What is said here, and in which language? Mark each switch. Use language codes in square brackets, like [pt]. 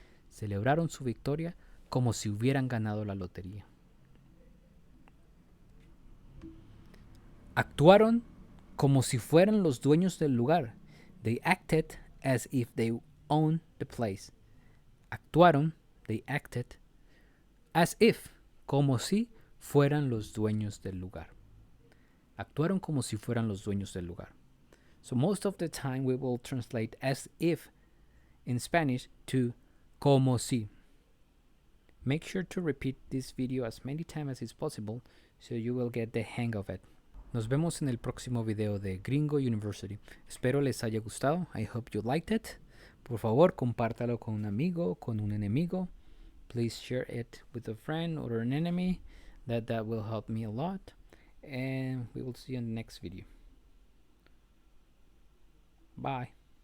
[es] Celebraron su victoria como si hubieran ganado la lotería. Actuaron como si fueran los dueños del lugar. [en] They acted as if they owned the place. [es] Actuaron, [en] they acted, as if, [es] como si fueran los dueños del lugar. Actuaron como si fueran los dueños del lugar. [en] So most of the time we will translate as if in Spanish to como si. Make sure to repeat this video as many times as is possible so you will get the hang of it. [es] Nos vemos en el próximo video de Gringo University. Espero les haya gustado. [en] I hope you liked it. [es] Por favor, compártalo con un amigo, con un enemigo. [en] Please share it with a friend or an enemy. That will help me a lot. And we will see you in the next video. Bye.